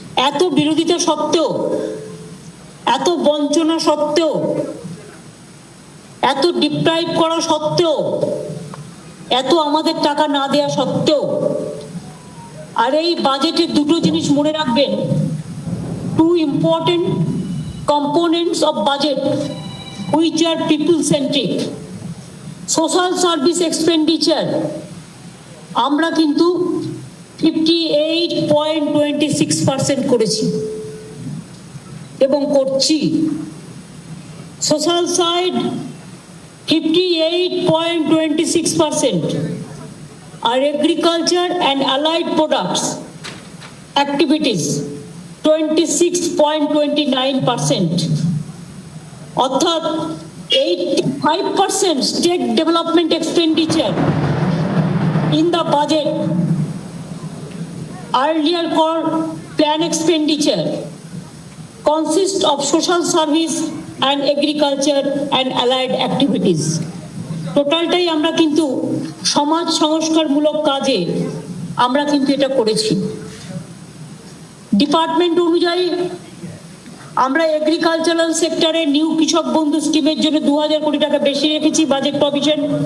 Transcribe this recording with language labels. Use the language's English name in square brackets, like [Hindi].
[Bangla] এত বিরোধিতা সত্ত্বেও, এত বঞ্চনা সত্ত্বেও, এত ডিপ্রাইভ করা সত্ত্বেও, এত আমাদের টাকা না দেওয়া সত্ত্বেও, আর এই বাজেটে দুটো জিনিস মনে রাখবেন, [English] Two important components of budget which are people centric. [Bangla] Social service expenditure আমরা কিন্তু 58.26% করেছি এবং করছি। Social side 58.26%, আর agriculture and allied products activities 26.29%, অর্থাৎ 85% state development expenditure [English] in the budget earlier called plan expenditure consists of social service and agriculture and allied activities. [Bangla] টোটালটাই আমরা কিন্তু সমাজ সংস্কারমূলক কাজে আমরা কিন্তু এটা করেছি। ডিপার্টমেন্ট অনুযায়ী আমরা এগ্রিকালচারাল সেক্টরে নিউ কৃষক বন্ধু স্কিমের জন্য 2000 কোটি টাকা বেশি রেখেছি বাজেট প্রভিশন।